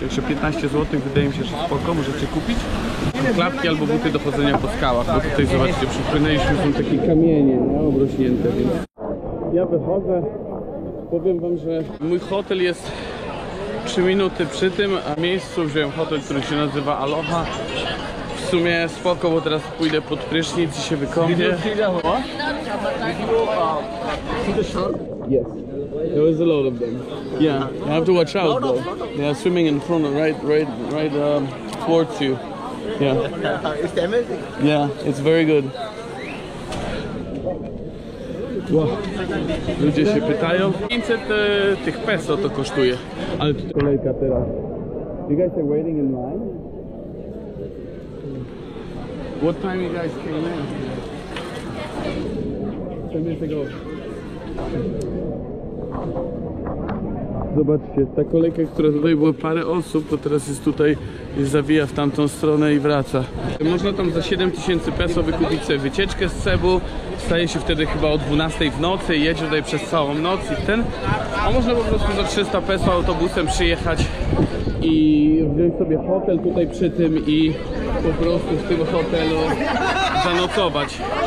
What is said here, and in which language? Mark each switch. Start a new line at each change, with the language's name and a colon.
Polish: Także 15 zł wydaje mi się, że spoko, możecie kupić. Klapki albo buty do chodzenia po skałach, bo tutaj zobaczcie, przypłynęliśmy, są takie kamienie, no, obrośnięte, więc ja wychodzę. Powiem wam, że mój hotel jest 3 minuty przy tym miejscu. Wziąłem hotel, który się nazywa Aloha. W sumie spoko, bo teraz pójdę pod prysznic i się wykąpię.
English: Yes, there was a lot of them. Yeah, you have to watch out though. They are swimming in front, right towards you. Yeah. It's amazing. Yeah, it's very good.
Polish: Wow. Ludzie się pytają. 500 tych peso to kosztuje. Ale tu kolejka teraz.
English: You guys are waiting in line? What time you guys came in? 10 minutes ago.
Polish: Zobaczcie, ta kolejka, która tutaj była parę osób, to teraz jest tutaj, zawija w tamtą stronę i wraca. Można tam za 7000 peso wykupić sobie wycieczkę z Cebu. Wstaje się wtedy chyba o 12 w nocy, jedzie tutaj przez całą noc i a można po prostu za 300 peso autobusem przyjechać i wziąć sobie hotel tutaj przy tym i po prostu w tym hotelu zanocować.